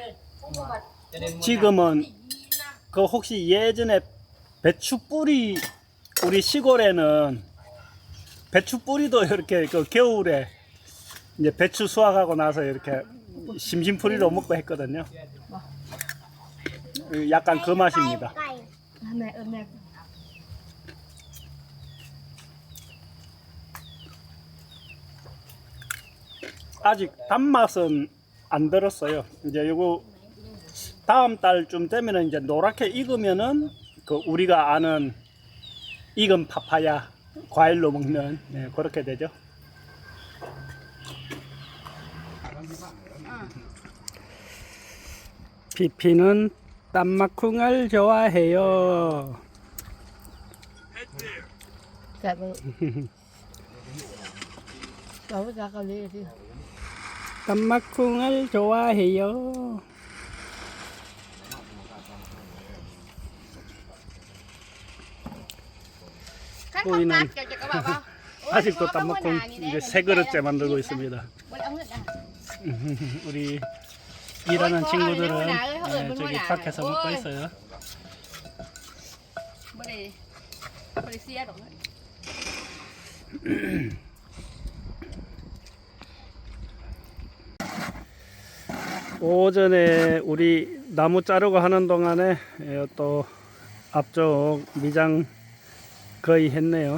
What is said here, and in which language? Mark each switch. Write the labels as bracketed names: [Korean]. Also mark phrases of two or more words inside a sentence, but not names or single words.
[Korean] 지금은 그 혹시 예전에 배추 뿌리 우리 시골에는 배추 뿌리도 이렇게 그 겨울에 이제 배추 수확하고 나서 이렇게 심심풀이로 먹고 했거든요. 약간 그 맛입니다. [Vietnamese] mẹ ơi mẹ [Korean] 아직 단맛은 안 들었어요. 이제 요거 다음 달쯤 되면은 이제 노랗게 익으면은 그 우리가 아는 익은 파파야 과일로 먹는 그렇게 되죠. 피피는 땀마쿵을 좋아해요. [Vietnamese] dạ vâng đâu có ra cao đi đi [Korean] 땀마쿵을 좋아해요. [Vietnamese] khách Ui, không này. cắt cho các bạn không [Korean] 아직도 땀마쿵 이제 세 그릇째 만들고 있습니다. 우리 일하는 친구들은 저기 밖에서 먹고 있어요. [Vietnamese] bữa đi xe rồi [Korean] 오전에 우리 나무 자르고 하는 동안에 또 앞쪽 미장 거의 했네요.